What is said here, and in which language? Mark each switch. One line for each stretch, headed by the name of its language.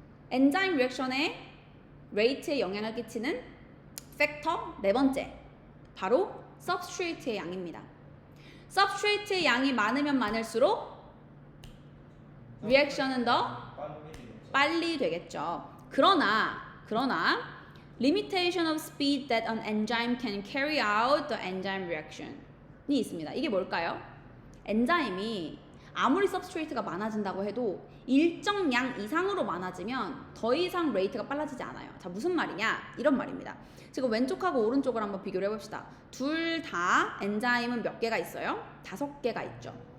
Korean: 엔자임 리액션의 레이트에 영향을 끼치는 팩터 네 번째. 바로 substrate의 양입니다. substrate의 양이 많으면 많을수록 리액션은 더 빨리 되겠죠.
English: 그러나 limitation of speed that an enzyme can carry out the enzyme reaction이
Korean: 있습니다. 이게 뭘까요? 엔자임이 아무리 substrate가 많아진다고 해도 일정 양 이상으로 많아지면 더 이상 레이트가 빨라지지 않아요. 자, 무슨 말이냐? 이런 말입니다. 지금 왼쪽하고 오른쪽을 한번 비교를 해봅시다. 둘 다 엔자임은 몇 개가 있어요? 5개가 있죠.